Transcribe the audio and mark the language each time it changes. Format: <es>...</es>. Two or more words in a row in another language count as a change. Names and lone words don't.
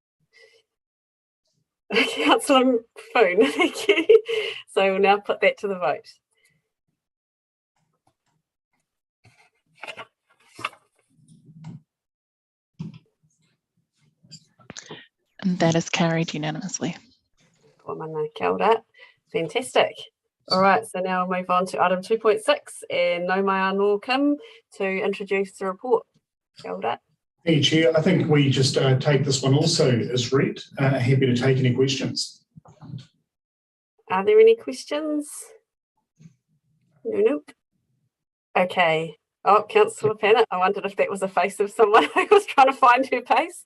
<en>Councillor Poon, thank you. So we'll now put that to the vote. And that is carried unanimously.</en> <mi>Kia ora.</mi> <en>Fantastic. All right, so now we'll move on to item 2.6 and</en> <mi>no mai anō</mi> <en>Kim to introduce the report.</en> <mi>Kia ora.</mi> <en>Thank you, Chair. I think we just take this one also as read. Happy to take any questions. Are there any questions? Nope. Okay. Oh, Councillor Pannett, I wondered if that was a face of someone who was trying to find her place.</en>